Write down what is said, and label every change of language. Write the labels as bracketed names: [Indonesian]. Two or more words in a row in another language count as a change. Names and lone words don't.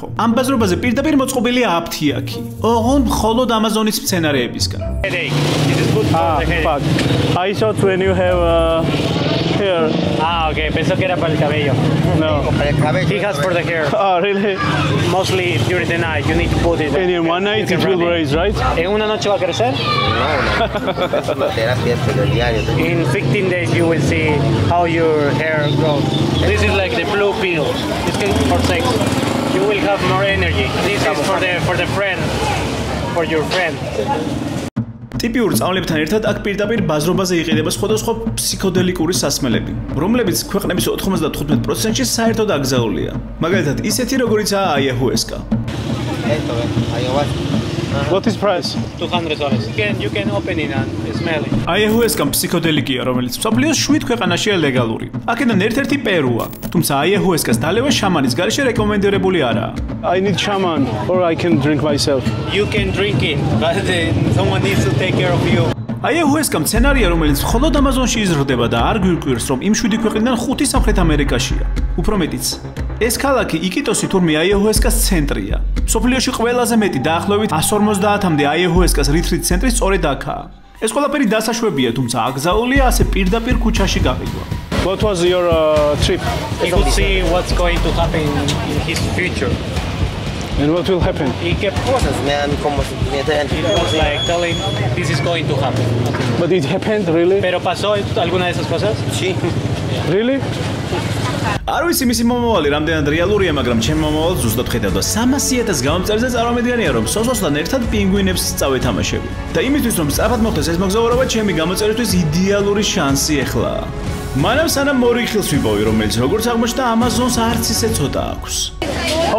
[Georgian] ამ ბაზრობაზე პირდაპირ მოწყობილია აფთიაქი. ოღონდ მხოლოდ ამაზონის მცენარეებისგან. [English] Headache. This is good for the headache. Fuck. I thought when you have hair. Ah, okay. [Spanish] Pensó que era para el cabello. [English] No. He has for the hair. Oh, really? Mostly during the night. You need to put it. And in one night it will raise, right? [Spanish] ¿En una noche va a crecer? Es una terapia pero diario. [English] In 15 days you will see how your hair grows. This is like the blue pill. This can be for sex. You will have more energy. This is for the friend. For your friend. [Georgian] ტიპიურ სწავლებთან ერთად აქ პირდაპირ ბაზრობაზე იყიდება სხვადასხვა ფსიქოდელიკური სასმელები, რომლებიც ქვეყნების 95%-ში საერთოდ აკრძალულია. მაგალითად, ისეთი როგორიცაა აიაჰუესკა. [English] What is price? $200. You can open it and smell it. [Georgian] აიაჰუესკა ფსიქოდელიკია, რომელიც მსოფლიოს 7 ქვეყანაშია ლეგალური. აქედან ერთ-ერთი პერუა, თუმცა აიაჰუესკას დალევა შამანის გარეშე რეკომენდირებული არაა. [English] I need shaman or I can drink myself. You can drink it, but someone needs to take care of you. [Georgian] აიაჰუესკა მცენარეა, რომელიც მხოლოდ ამაზონში იზრდება და არ გვირკვირს, რომ იმ 7 ქვეყნიდან 5 სამხრეთ ამერიკაშია. უფრო მეტიც, ეს ქალაქი იკიტოსი თურმე აიაჰუესკას ცენტრია. მსოფლიოში ყველაზე მეტი დაახლოებით 150-მდე აიაჰუესკას რითრით ცენტრი სწორედ აქაა. ეს ყველაფერი დასაშვებია, თუმცა აკრძალულია ასე პირდაპირ ქუჩაში გაყიდვა. [English] What was your trip? He could see what's going to happen in his future. And what will happen? He kept [Spanish] Cosas me dan como sentimiento de [English] It was like telling this is going to happen. But it happened, really? [Spanish] Pero pasó alguna de esas cosas? Sí. [English] Really? [Georgian] არ ვიცი მისი მომავალი რამდენად რეალურია, მაგრამ ჩემ მომავალს ზუსტად ხედავ და 300,000 გამომწერზე წარმომედგენია, რომ სოსოსთან ერთად პინგვინებს წავეთამაშები. და იმისთვის, რომ სწრაფად მოხდეს ეს მოგზაურობა, ჩემი გამოწერისთვის იდეალური შანსი ეხლაა. მანამ სანამ მორი ხილს ვიპოვი, რომელიც როგორც აღმოჩნდა, ამაზონს არც ისე ცოტა აქვს.